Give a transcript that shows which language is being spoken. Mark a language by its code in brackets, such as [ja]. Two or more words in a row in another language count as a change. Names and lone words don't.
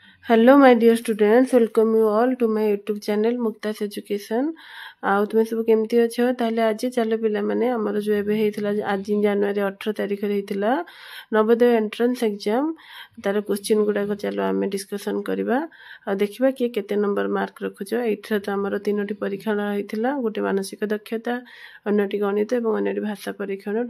[en] Hello my dear students, welcome you all to my YouTube channel Mukta's Education. [or] ଆଉ ତୁମ ସବ କେମତି ଅଚ୍ଛ ତାଲେ ଆଜ ଚଲୋ ପିଲା ମାନେ ହମର ଜୋ ଏବେ ହେତିଲା ଆଜ ଜନବରୀ 18 ତାରିଖ ରେ ହେତିଲା ନବୋଦୟ [en] entrance exam [or] ତାର କ୍ୱେଶ୍ଚନ ଗୁଡା କୋ ଚଲୋ ଆମେ ଡିସ୍କସନ କରବା ଆ ଦେଖିବା କି କେତେ [en] number mark [or] ରଖୁଛୋ। ଏଠରା ତୋ ହମର ତିନୋଟି ପରୀକ୍ଷଣ ହେତିଲା, ଗୋଟେ ମାନସିକ ଦକ୍ଷତା, ଅନ୍ୟଟି ଗଣିତ ଏବଂ ଅନ୍ୟଟି ଭାଷା ପରୀକ୍ଷଣ।